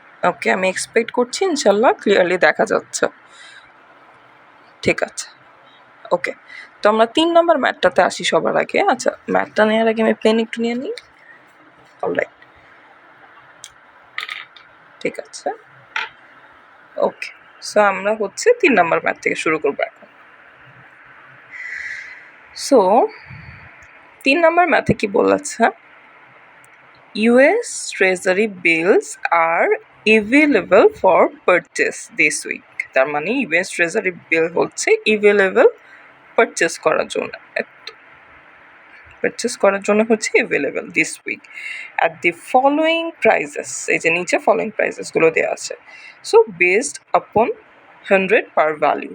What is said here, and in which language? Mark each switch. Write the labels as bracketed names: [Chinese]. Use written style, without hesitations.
[Bangla] ওকে, আমি এক্সপেক্ট করছি ইনশাল্লাহ ক্লিয়ারলি দেখা যাচ্ছে। ঠিক আছে, ওকে, তো আমরা 3 নম্বর ম্যাথটাতে আসি সবার আগে। আচ্ছা, ম্যাথটা নেওয়ার আগে আমি পেন একটু নিয়ে নিই। অলরাইট, ঠিক আছে, ওকে, সো আমরা হচ্ছে 3 নম্বর ম্যাথ থেকে শুরু করবো এখন। সো 3 নম্বর ম্যাথে কি বলেছে, [English] US Treasury bills are available for purchase this week। [Bangla] তার মানে US Treasury bill হচ্ছে available purchase করার জন্য, পারচেস করার জন্য হচ্ছে [English] Available this week at the following prices. [Bangla] এই যে নিচে ফলোয়িং প্রাইজেসগুলো দেওয়া আছে। [English] So based upon 100 per value.